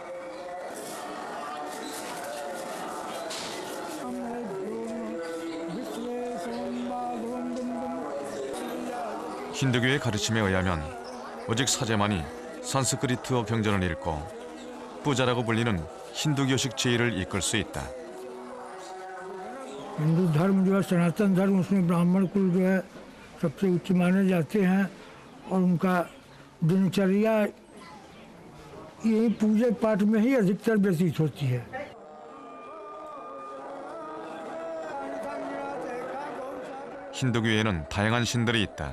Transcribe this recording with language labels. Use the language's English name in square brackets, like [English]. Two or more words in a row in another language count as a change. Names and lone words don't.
[Korean] 힌두교의 가르침에 의하면 오직 사제만이 산스크리트어 경전을 읽고 뿌자라고 불리는 힌두교식 제의를 이끌 수 있다. [Hindi] हिंदू धर्म जो है सनातन धर्म उसमें ब्राह्मण कुल जो है सबसे उच्च माने जाते हैं और उनका दिनचर्या यही पूजा पाठ में ही अधिकतर व्यतीत होती है। [Korean] 힌두교에는 다양한 신들이 있다.